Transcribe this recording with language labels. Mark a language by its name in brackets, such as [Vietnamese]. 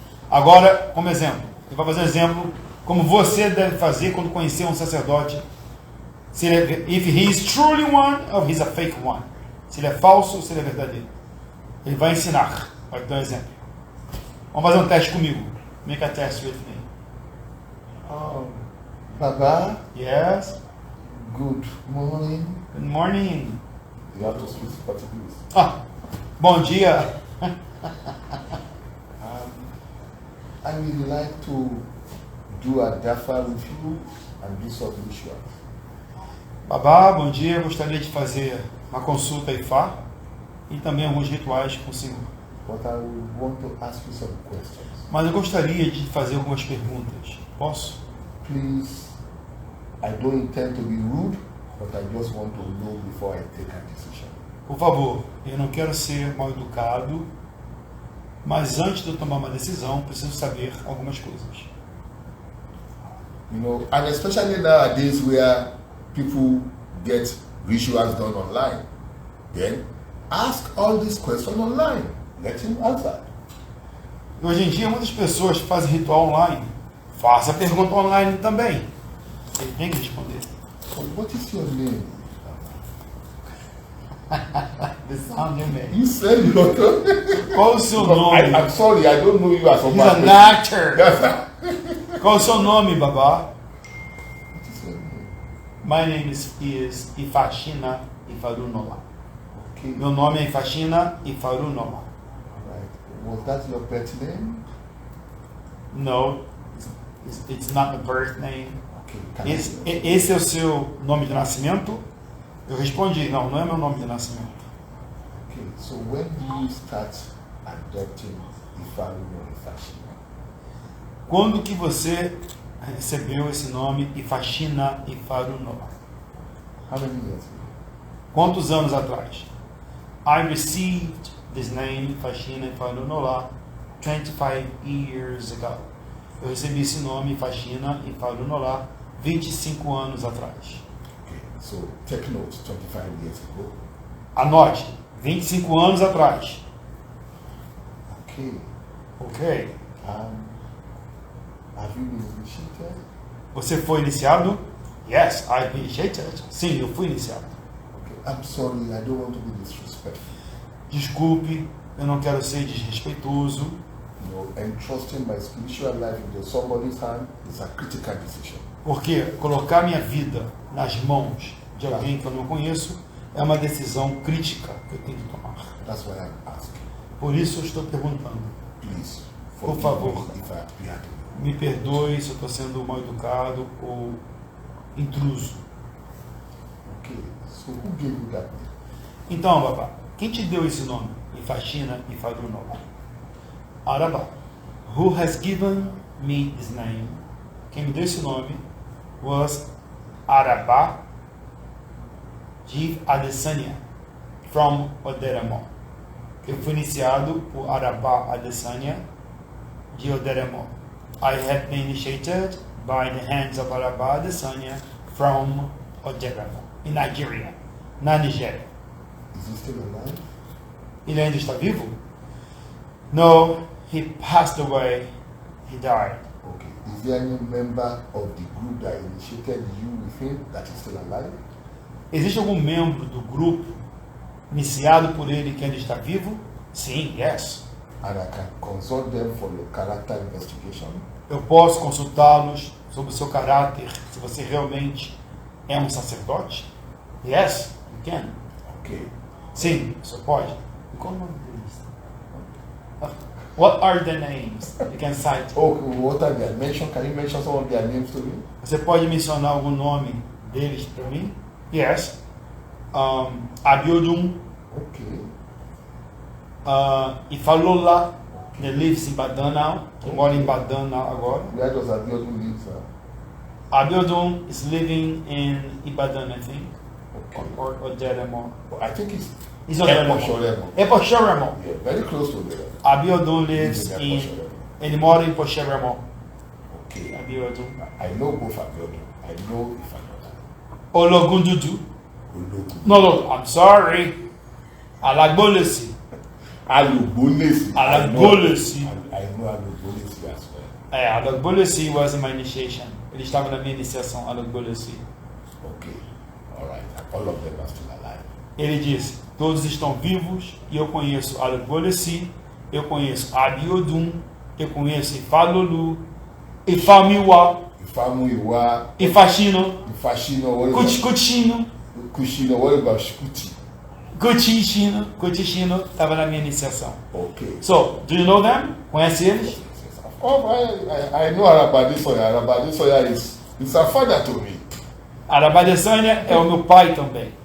[Portuguese] Agora, como exemplo, ele vai fazer um exemplo como você deve fazer quando conhecer um sacerdote. Se ele é, [English] if he is truly one or he's a fake one. [Portuguese] Se ele é falso ou se ele é verdadeiro. Ele vai ensinar. Vai dar um exemplo. Vamos fazer um teste comigo. [English] Make a test with me. Baba, Yes. good morning. Good morning. You have to speak Portuguese. [Portuguese] Ah, bom dia. [English] I would like to do a dafa with you and do some rituals. [Portuguese] Babá, bom dia. Gostaria de fazer uma consulta IFA e também alguns rituais com o Senhor. [English] But I would want to ask you some questions. [Portuguese] Mas eu gostaria de fazer algumas perguntas. Posso? [English] Please, I don't intend to be rude, but I just want to know before I take a decision. [Portuguese] Por favor, eu não quero ser mal educado, mas antes de eu tomar uma decisão, preciso saber algumas coisas. [English] You know, and especially nowadays where people get rituals done online, then ask all these questions online. Let him answer. [Portuguese] E hoje em dia, muitas pessoas fazem ritual online. Faça a pergunta online também. Ele tem que responder. [English] So what is your name? The sound you made. You said your name. [Portuguese] Qual o seu nome? [English] I'm sorry, I don't know you as a He's an actor. Yes. [Portuguese] Qual o seu nome, babá? [English] What is your name? My name is Ifashina Ifarunola. Okay. [Portuguese] Meu nome é Ifashina Ifarunola. [English] Right. Was that your birth name? No, it's not the birth name. Okay. Can [Portuguese] Esse é o seu nome de nascimento? Eu respondi, não, não é meu nome de nascimento. [English] Okay. So when do you start adopting Ifaruno Ifashina? [Portuguese] Quando que você recebeu esse nome Ifashina Ifarunola? [English] How many years ago? [Portuguese] Quantos anos atrás? [English] I received this name Ifashina Ifarunola 25 years ago. [Portuguese] Eu recebi esse nome Ifashina Ifarunola 25 anos atrás. [English] Okay. So take note, 25 years ago. [Portuguese] Anote, 25 anos atrás. [English] Okay. [Portuguese] Ok? [English] Have you been initiated? [Portuguese] Você foi iniciado? [English] Yes, I've been initiated. [Portuguese] Sim, eu fui iniciado. [English] Okay. I'm sorry, I don't want to be disrespectful. [Portuguese] Desculpe, eu não quero ser desrespeitoso. [English] You know, entrusting my spiritual life into somebody's hand is a critical decision. [Portuguese] Porque colocar minha vida nas mãos de alguém que eu não conheço é uma decisão crítica que eu tenho que tomar. [English] That's why I'm asking. [Portuguese] Por isso eu estou perguntando. [English] Please, [Portuguese] Por [English] forgive [Portuguese] favor. [English] me if I appear to you. [Portuguese] Me perdoe se eu estou sendo mal educado ou intruso. [English] Okay, so who gave you that name? [Portuguese] Então, babá, quem te deu esse nome? Ifashina Ifarunola. Arabá. [English] Who has given me this name? [Portuguese] Quem me deu esse nome [English] was [Portuguese] Arabá de Adesanya, from Oderemo. Eu fui iniciado por Arabá Adesanya de Oderemo. [English] I have been initiated by the hands of Arabá Adesanya from Oderemo, in Nigeria, [Portuguese] na Nigéria. [English] Is he still alive? [Portuguese] Ele ainda está vivo? [English] No, he passed away. He died. Okay. Is there any member of the group that initiated you with him that is still alive? [Portuguese] Existe algum membro do grupo iniciado por ele que ainda está vivo? Sim, [English] yes. And I can consult them for your character investigation? [Portuguese] Eu posso consultá-los sobre o seu caráter, se você realmente é um sacerdote? [English] Yes, you can. Okay. [Portuguese] Sim, você pode. E qual o nome deles? [English] What are the names? You can cite. Oh, what are their mention? Can you mention some of their names to me? [Portuguese] Você pode mencionar algum nome deles para mim? [English] Yes. Abiodun, Okay. Ifalola, he lives in Badan now. [Portuguese] Ele mora em Badan [English] now [Portuguese] agora. [English] Where does Abiodun live, sir? Abiodun is living in Ibadan, I think. Okay. Or Oderemo. I think it's He's Oderemo. Eposhoremo. [Portuguese] É Pocheremo. [English] Yeah, very close to there. Abiodun lives Lives in in. Eposhoremo. [Portuguese] Ele mora em Pocheremo. [English] Okay. Abiodun. I know both Abiodun. I know if I'm not. Ologundudu. Ologun. No, I'm sorry. Alagbolesi. Alugbolesi. Alugbolesi. I know Alugbolesi as well. Alagbolesi was in my initiation. [Portuguese] Ele estava na minha iniciação, Alagbolesi. [English] Okay. All right. All of them are still alive. [Portuguese] Ele disse, todos estão vivos e eu conheço Alagbolesi, eu conheço Abiodun, eu conheço Ifalolu, Ifamiwa, Ifamuiwa. Ifashino, [English] Ifashino. What about Kuchino, Kushino? What about Shikuti? [Portuguese] Kuchishino, estava na minha iniciação. [English] Okay. So, do you know them? [Portuguese] Conhece eles? [English] Of course, I know Arabadi Soya. Arabadi Soya is a father to me. [Portuguese] Arabadesânia é o meu pai também.